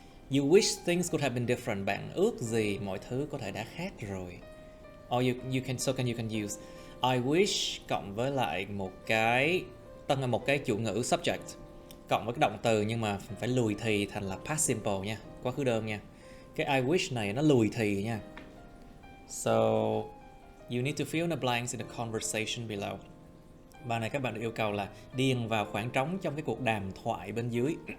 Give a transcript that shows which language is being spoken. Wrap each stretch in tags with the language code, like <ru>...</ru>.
<en>You wish things could have been different,</en> <vi>bạn ước gì mọi thứ có thể đã khác rồi.</vi> <en>Or you can use I wish</en> <vi>cộng với lại một cái chủ ngữ subject cộng với cái động từ, nhưng mà phải lùi thì thành là past simple nha, quá khứ đơn nha. Cái I wish này nó lùi thì nha.</vi> <en>So you need to fill in the blanks in the conversation below.</en> <vi>Bài này các bạn được yêu cầu là điền vào khoảng trống trong cái cuộc đàm thoại bên dưới.</vi>